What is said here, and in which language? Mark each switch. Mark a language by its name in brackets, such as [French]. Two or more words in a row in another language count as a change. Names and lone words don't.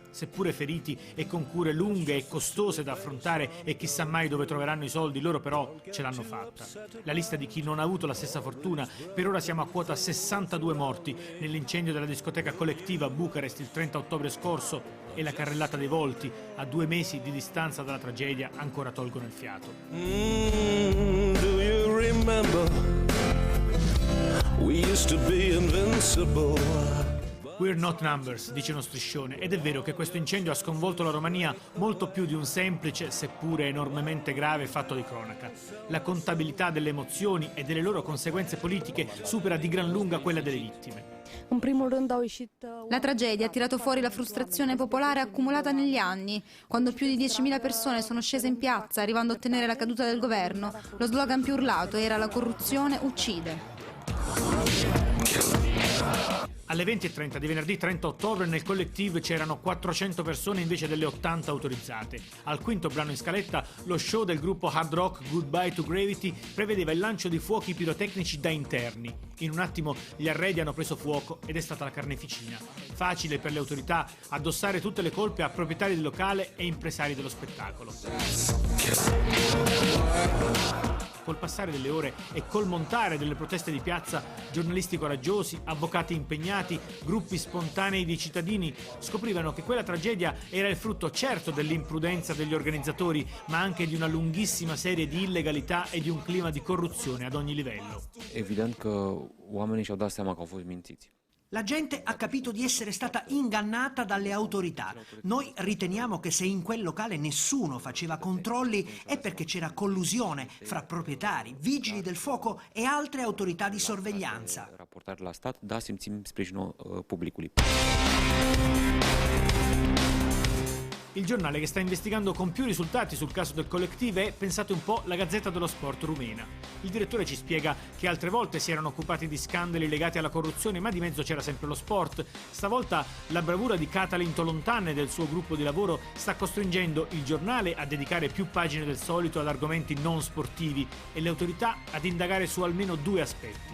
[Italian] Seppure feriti e con cure lunghe e costose da affrontare e chissà mai dove troveranno i soldi, loro però ce l'hanno fatta. La lista di chi non ha avuto la stessa fortuna, per ora siamo a quota 62 morti nell'incendio della discoteca Collective a Bucarest il 30 ottobre scorso, e la carrellata dei volti, a 2 mesi di distanza dalla tragedia, ancora tolgono il fiato. [English] Do you remember? We used to be invincible. We're not numbers, [Italian] dice uno striscione, ed è vero che questo incendio ha sconvolto la Romania molto più di un semplice, seppure enormemente grave, fatto di cronaca. La contabilità delle emozioni e delle loro conseguenze politiche supera di gran lunga quella delle vittime. La tragedia ha tirato fuori la frustrazione popolare accumulata negli anni, quando più di 10.000 persone sono scese in piazza arrivando a ottenere la caduta del governo. Lo slogan più urlato era "La corruzione uccide". Alle 20:30 di venerdì 30 ottobre nel Collective c'erano 400 persone invece delle 80 autorizzate. Al quinto brano in scaletta, lo show del gruppo hard rock Goodbye to Gravity prevedeva il lancio di fuochi pirotecnici da interni. In un attimo gli arredi hanno preso fuoco ed è stata la carneficina. Facile per le autorità addossare tutte le colpe a proprietari del locale e impresari dello spettacolo. Col passare delle ore e col montare delle proteste di piazza, giornalisti coraggiosi, avvocati impegnati, gruppi spontanei di cittadini scoprivano che quella tragedia era il frutto certo dell'imprudenza degli organizzatori, ma anche di una lunghissima serie di illegalità e di un clima di corruzione ad ogni livello. [Romanian] Evident că oamenii și-au dat seama că au fost mințiți. [Italian] La gente ha capito di essere stata ingannata dalle autorità. Noi riteniamo che se in quel locale nessuno faceva controlli è perché c'era collusione fra proprietari, vigili del fuoco e altre autorità di sorveglianza. [Romanian] Raportare la stat, da, simțim sprijinul publicului. [Italian] Il giornale che sta investigando con più risultati sul caso del Collective è, pensate un po', la Gazzetta dello Sport rumena. Il direttore ci spiega che altre volte si erano occupati di scandali legati alla corruzione, ma di mezzo c'era sempre lo sport. Stavolta la bravura di Catalin Tolontan e del suo gruppo di lavoro sta costringendo il giornale a dedicare più pagine del solito ad argomenti non sportivi e le autorità ad indagare su almeno 2 aspetti.